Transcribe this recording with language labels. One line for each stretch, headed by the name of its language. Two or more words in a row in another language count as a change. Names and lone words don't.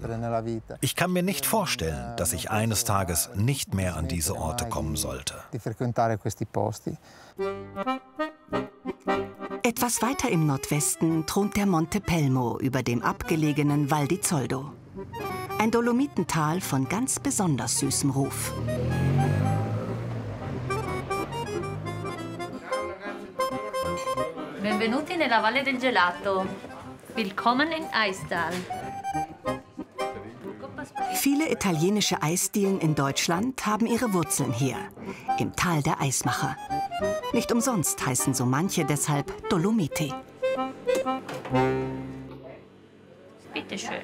German: Ich kann mir nicht vorstellen, dass ich eines Tages nicht mehr an diese Orte kommen sollte. Etwas weiter im Nordwesten thront der Monte Pelmo über dem abgelegenen Val di Zoldo. Ein Dolomitental von ganz besonders süßem Ruf.
Italian: Benvenuti nella Valle del Gelato.
German: Willkommen in Eistal. Viele italienische Eisdielen in Deutschland haben ihre Wurzeln hier, im Tal der Eismacher. Nicht umsonst heißen so manche deshalb Dolomiti. Bitte schön.